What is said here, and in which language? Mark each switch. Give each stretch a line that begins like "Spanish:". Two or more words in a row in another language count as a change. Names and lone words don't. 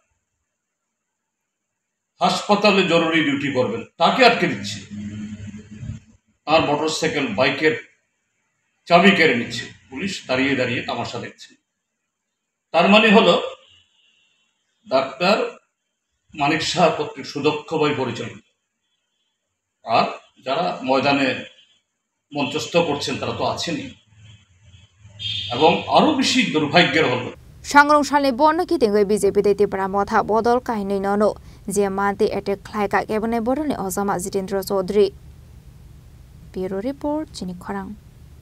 Bangla: হাসপাতালে জরুরি ডিউটি করবেন তাকে আটকে দিচ্ছে তার মোটরসাইকেল বাইকের চাবি কেড়ে নিচ্ছে পুলিশ দাঁড়িয়ে দাঁড়িয়ে তামাশা দেখছে তার মানে হলো ডাক্তার মানিক শাহ কর্তৃক সুদক্ষভাবে পরিচালিত আর যারা ময়দানে মঞ্চস্থ করছেন তারা তো আছেনই এবং আরো বেশি দুর্ভাগ্যের হলো
Kok Borok: sangrong salni bonno kitenge BJP te tipra motha bodol kahinai nono je mante attack khlaika kebunai bodole ozama Jitendra Chaudhary
English: Bureau Report
Kok Borok: Chini Khorang